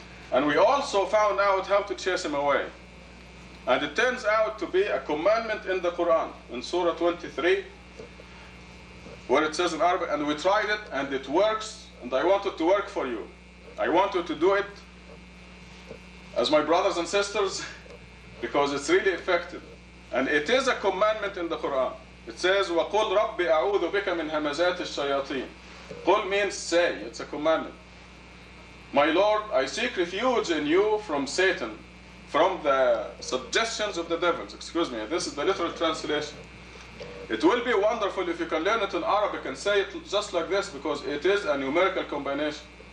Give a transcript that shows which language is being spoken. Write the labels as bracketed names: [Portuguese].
[English] And we also found out how to chase him away. And it turns out to be a commandment in the Quran, in Surah 23, where it says in Arabic, and we tried it, and it works, and I want it to work for you. I want you to do it as my brothers and sisters, because it's really effective. And it is a commandment in the Quran. It says, [Arabic] وَقُلْ رَبِّ أَعُوذُ بِكَ مِنْ هَمَزَاتِ الشَّيَاطِينِ. [English] Qul means say, it's a commandment. My Lord, I seek refuge in you from Satan, from the suggestions of the devils. Excuse me, this is the literal translation. It will be wonderful if you can learn it in Arabic and say it just like this, because it is a numerical combination.